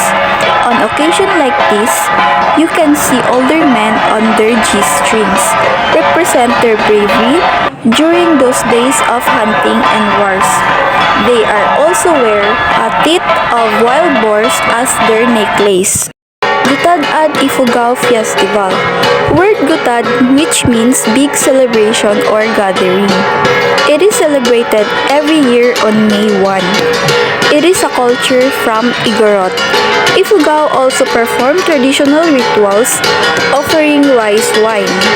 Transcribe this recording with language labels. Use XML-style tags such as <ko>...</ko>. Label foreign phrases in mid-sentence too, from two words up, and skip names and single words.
<en>On occasion like this, you can see older men on their G-strings represent their bravery during those days of hunting and wars. They are also wear a teeth of wild boars as their necklace. Gutad ad Ifugao Festival. Word Gutad, which means big celebration or gathering. It is celebrated every year on May 1. It is a culture from Igorot. Ifugao also perform traditional rituals offering rice wine.</en>